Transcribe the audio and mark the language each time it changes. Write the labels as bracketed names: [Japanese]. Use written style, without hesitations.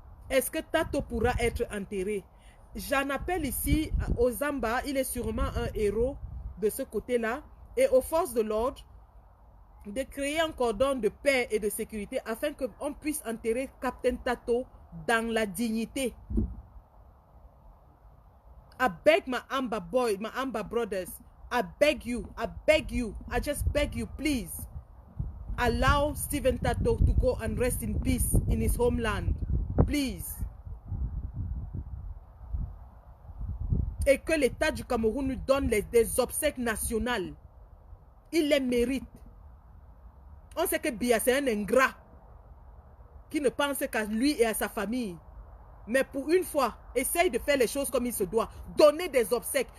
[French] Est-ce que Tato pourra être enterré? J'en appelle ici aux Zamba, il est sûrement un héros de ce côté-là, et aux forces de l'ordre, de créer un cordon de paix et de sécurité afin qu'on puisse enterrer Captain Tato dans la dignité. [English] I beg my Amba boy, my Amba brothers, I beg you, I just beg you, please, allow Stephen Tato to go and rest in peace in his homeland, please. [French] Et que l'État du Cameroun nous donne des obsèques nationales. Il les mérite. On sait que Biya, c'est un ingrat qui ne pense qu'à lui et à sa famille. Mais pour une fois, essaye de faire les choses comme il se doit. Donnez des obsèques.